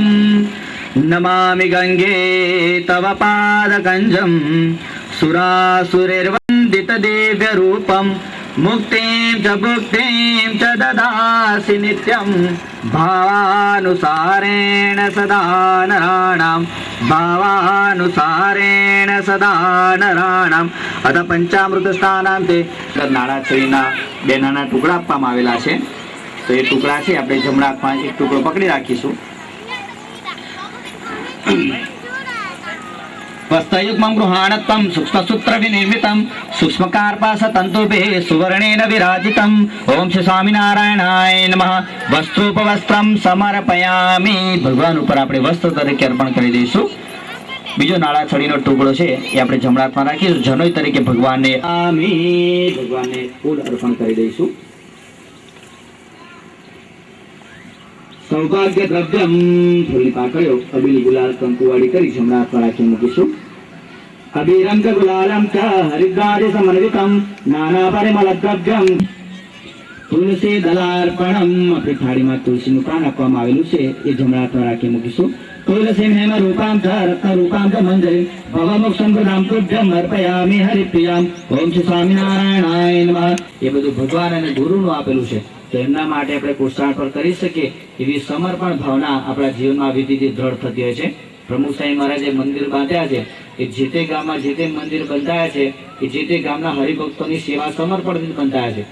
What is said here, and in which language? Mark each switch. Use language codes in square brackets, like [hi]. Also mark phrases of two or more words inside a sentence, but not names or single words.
[sa] नमामि गंगे तव पादकंजं सुरासुरैर्वन्दित दिव्य रूपं मुक्तिं च भुक्तिं च ददासि नित्यं भावानुसारेण सदा नराणां भावानुसारेण सदा नराणां। अथ पंचामृत स्नानांते [gu] नाળાછડીના બે નાના ટુકડા આપવામાં આવેલા છે, તો એ ટુકડા છે આપણે જમણા હાથમાં એક ટુકડો પકડી રાખીશું। [sa] वस्त्रयुग्मं गृहाणत्वं सूक्ष्मसूत्रविनिर्मितं सूक्ष्मकार्पासतन्तुभिः सुवर्णेन विराजितम्। ओम श्री स्वामिनारायणाय नमः। वस्त्रोपवस्त्रं समर्पयामि। [gu] भगवान ઉપર આપણે વસ્ત્ર તરીકે અર્પણ કરી દઈશું। બીજો નાળાછડીનો ટુકડો છે એ આપણે જમણા હાથમાં રાખીશું। જનોઈ તરીકે ભગવાનને ફૂલ અર્પણ કરી દઈશું। [sa] सौभाग्य द्रव्यम् [gu] થોડી પાકળ્યો અબીલ ગુલાલ કંકુવાડી કરી જમણા હાથમાં રાખી મૂકીશું। [sa] अबीरंग गुलालम् च हरिद्रादि समन्वितम् नाना परिमल द्रव्यम् तुलसी दलार्पणम्। [gu] આપણી થાળીમાં તુલસીનું પાન આપવામાં આવેલું છે એ જમણા હાથમાં રાખી મૂકીશું। [sa] तुलसीं हेम रूपां च रत्न रूपां च मंजरी भवमोक्षं प्रदां तुभ्यं अर्पयामि हरिप्रियाम्। ओम श्री स्वामिनारायणाय नमः। [gu] ये બધું ભગવાન અને ગુરુનું આપેલું છે, તો એમના માટે આપણે પુરુષાર્પણ કરી શકીએ એવી સમર્પણ ભાવના આપણા જીવનમાં વિધિથી દ્રઢ થતી હોય છે। પ્રમુખ સાંઈ મહારાજે મંદિર બાંધ્યા છે, એ જે તે ગામમાં જે તે મંદિર બંધાયા છે એ જે તે ગામના હરિભક્તોની સેવા સમર્પણથી બંધાયા છે।